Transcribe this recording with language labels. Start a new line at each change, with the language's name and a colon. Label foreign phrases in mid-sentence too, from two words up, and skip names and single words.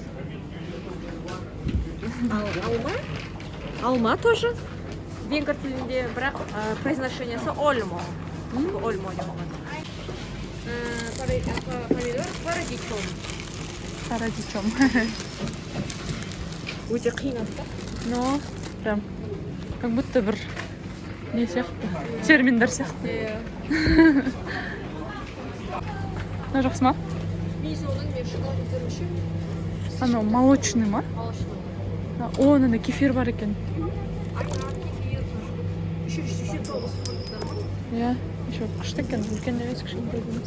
Kazakh: Алма тоже. Венгр тілінде, бірақ произношениесі ольмо. Ольмо деп оған. Помидор парадичом. Парадичом. Өте қиын атты.
Russian: Ну, прям, как будто
Kazakh: бір не сияқты, терминдер сияқты. Ну, жақсы ма? Мен шоколад көрмеші. Анау молочный ма? Молочный. О, мында кефир бар екен. Иә, еще күшті екен, үлкен емес, кішкентай емес.